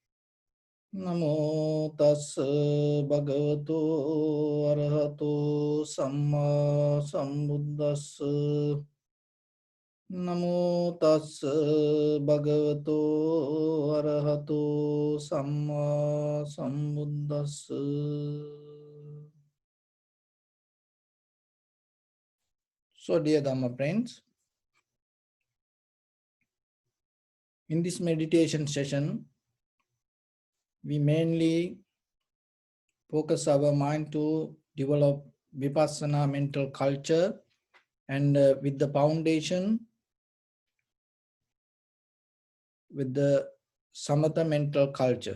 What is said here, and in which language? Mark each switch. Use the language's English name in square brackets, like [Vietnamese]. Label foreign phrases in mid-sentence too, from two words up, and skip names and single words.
[Pali] Namo tassa bhagavato arahato samma sambuddhassa. Namo tassa bhagavato arahato samma sambuddhassa. [English] So, dear Dhamma friends, in this meditation session, we mainly focus our mind to develop Vipassana mental culture, and with the foundation, with the Samatha mental culture.